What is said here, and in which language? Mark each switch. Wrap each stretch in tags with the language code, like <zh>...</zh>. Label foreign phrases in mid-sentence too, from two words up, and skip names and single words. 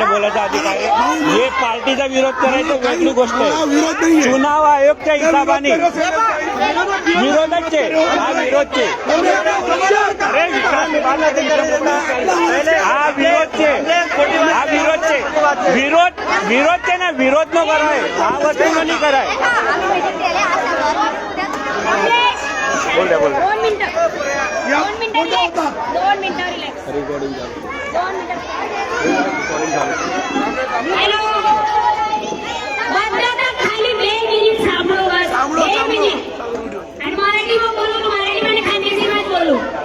<mr>बोलायचा अधिकार आहे हे पार्टीचा विरोध करायचा वेगळी गोष्ट आहे चुनाव आयोगच्या हिसाबाने विरोधच आहे हा विरोध आहे हा विरोध आहे विरोध</mr> <gu>છે ને વિરોધ નો કરાય આ વસ્તુનો નહીં કરાય બોલ દે 2 મિનિટ 2 મિનિટ રિલેક્સ રેકોર્ડિંગ ચાલુ 2 મિનિટ હેલો બધા ખાલી 2 મિનિટ સાંભળો બસ 2 મિનિટ અને મરાઠીમાં બોલું તો મરાઠીમાં ખાનદેશીમાં જ બોલું</gu>